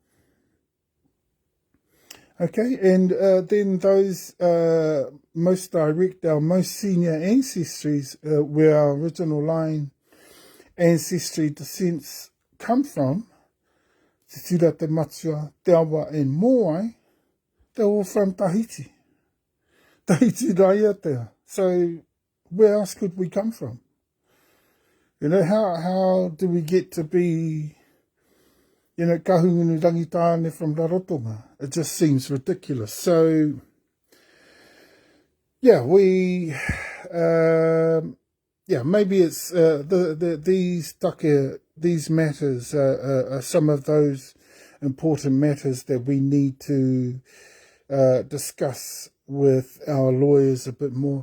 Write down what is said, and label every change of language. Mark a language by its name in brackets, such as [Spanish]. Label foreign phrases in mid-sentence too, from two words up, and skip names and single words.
[English] Okay, and then those most direct, our most senior ancestries, where our original line ancestry descents come from, Tutura, Te Matua, Te Awa, and Moai, they're all from Tahiti. Tahiti Raiatea. So where else could we come from? How do we get to be, kahungunu rangitāne from Rarotonga? It just seems ridiculous. So, yeah, maybe it's these take, these matters are some of those important matters that we need to discuss with our lawyers a bit more.